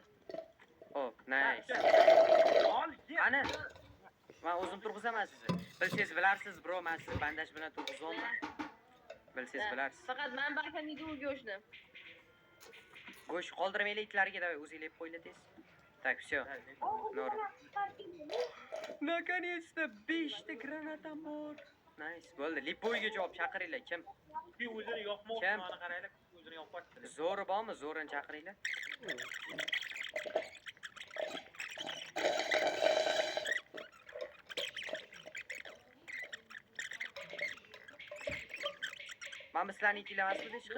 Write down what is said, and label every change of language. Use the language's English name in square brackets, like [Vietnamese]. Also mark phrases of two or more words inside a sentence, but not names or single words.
[Uzbek] Hop, nice. Ol, Ana. Men o'zim turg'izaman sizni. Bilsangiz bilarsiz, bro, men sizni bandaj bilan turg'izolman. Bilsangiz bilarsiz. Faqat men bakamniki u go'shtni. Go'sht qoldirmaylik itlarga, davay o'zinglar yeb qo'yinglar tez. [Russian] Так, всё. Норм. Наконец-то [Uzbek] 5 ta granatam bor. Nice. Bo'ldi. Lipoyga javob chaqiringlar. Kim? Kuchli o'zini yoqmoqchi, Kim? mana qaranglar, kuchli o'zini yoqyapti. Zo'ri bormi? Zo'rini chaqiringlar. Mana sizlarni ikkilamasmidi chiqib?